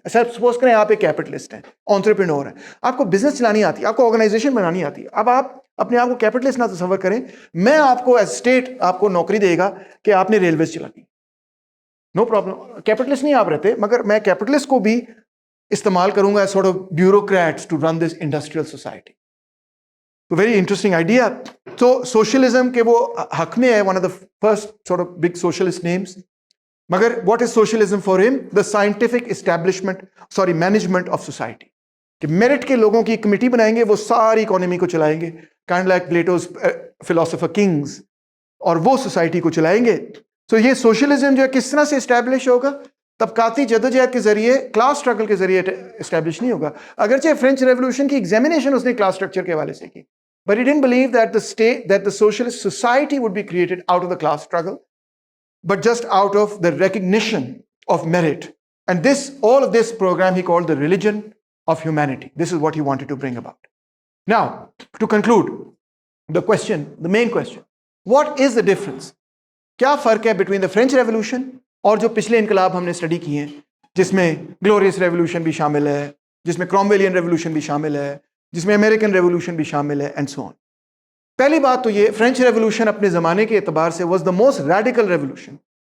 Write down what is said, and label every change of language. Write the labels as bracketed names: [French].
[Urdu] اچھا سپوز کریں آپ ایک کیپٹلسٹ ہیں، انٹرپرینور ہیں، آپ کو بزنس چلانی آتی ہے، آپ کو آرگنائزیشن بنانی آتی ہے. اب آپ اپنے آپ کو کیپٹلسٹ نہ تصور کریں. میں آپ کو ایز اسٹیٹ آپ کو نوکری دے گا کہ آپ نے ریلویز چلانی، نو پرابلم. کیپٹلسٹ نہیں آپ رہتے، مگر میں کیپٹلسٹ کو بھی استعمال کروں گا [English] sort of bureaucrats to run this industrial society. So very interesting idea. So socialism [Urdu] کے وہ حق میں ہے, [English] one of the first sort of big socialist names. مگر what is socialism for him? The scientific management of society. [Urdu] کہ merit کے لوگوں کی کمیٹی بنائیں گے, وہ ساری اکانومی کو چلائیں گے, [English] kind like Plato's philosopher kings, [Urdu] اور وہ سوسائٹی کو چلائیں گے. سو یہ سوشلزم جو ہے کس طرح سے اسٹیبلش ہوگا؟ طبقاتی جدوجہد کے ذریعے, کلاس اسٹرگل کے ذریعے اسٹیبلش نہیں ہوگا. اگرچہ فرینچ ریولوشن کی ایگزامینیشن اس نے کلاس اسٹرکچر کے حوالے سے کی, [English] but he didn't believe that the socialist society would be created out of the class struggle, but just out of the recognition of merit. And all of this program he called the religion of humanity. This is what he wanted to bring about. Now, to conclude, the main question, what is the difference? [Urdu] کیا فرق ہے between the French revolution اور جو پچھلے انقلاب ہم نے study کیے ہیں, جس میں گلوریس ریولوشن بھی شامل ہے, جس میں کرومویلین ریولوشن بھی شامل ہے, جس میں امریکن ریولوشن بھی شامل ہے, اینڈ سو آن. پہلی بات تو یہ, فرینچ ریولوشن اپنے زمانے کے اعتبار سے [English] Was the most radical revolution.